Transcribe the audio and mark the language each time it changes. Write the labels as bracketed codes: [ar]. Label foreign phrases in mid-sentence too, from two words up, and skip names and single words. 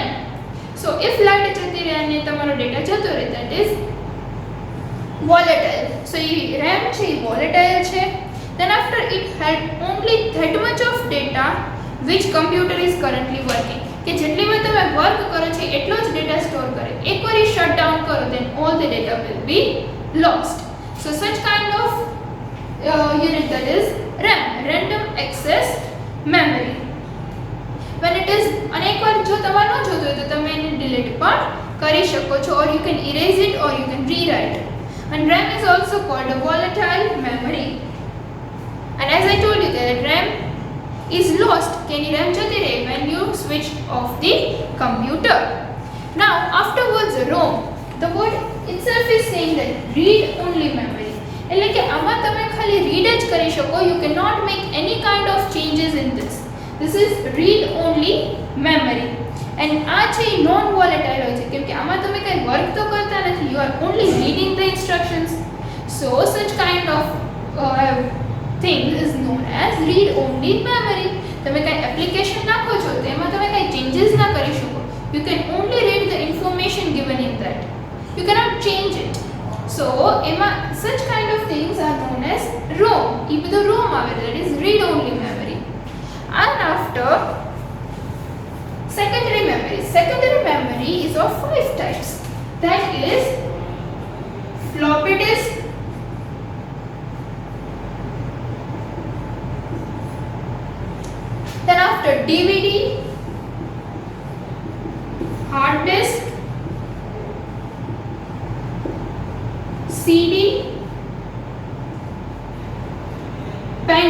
[en] so if [gu] લાઇટ જતી રહે અને તમારો ડેટા જતો રહે, [en] that is volatile. [gu] So RAM છે volatile છે. [en] Then after, it had only that much of data which computer is currently working. [gu] કે જેટલી વાર તમે વર્ક કરો છો એટલો જ ડેટા સ્ટોર કરે. એકવાર એ [en] shut down [gu] કરો, [en] then all the data will be lost. So such kind of unit, that is RAM, random access memory. When it is, [gu] અને એકવાર જો તમારે ન જોતું હોય તો તમે એને ડિલીટ પણ કરી શકો છો, [en] or you can erase it or you can rewrite. And RAM is also called a volatile memory. And as I told you that RAM is lost, can RAM [gu] જતી રહે [en] when you switch off the computer. Now afterwards, ROM, the word itself is saying that read only memory. [gu] એટલે કે આમાં તમે ખાલી read જ કરી શકો, [en] you cannot make any kind of changes in this. This is read only memory. [gu] And આ છે [en] non volatile [gu] હોય છે, કેમ કે આમાં તમે કંઈ વર્ક તો કરતા નથી, [en] you are only reading the instructions. So such kind of thing is known as read only memory. [gu] તમે કંઈ એપ્લિકેશન નાખો છો તો એમાં તમે કંઈ ચેન્જીસ ના કરી શકો. [en] You can only read the information given in that. You cannot change it. So એમાં such kind of things are known as ROM. [gu] એ બધું ROM આવે, [en] that is read only memory. And after, secondary memory. Secondary memory is of 5 types. That is floppy disk, then after DVD, hard disk, CD, pen drive.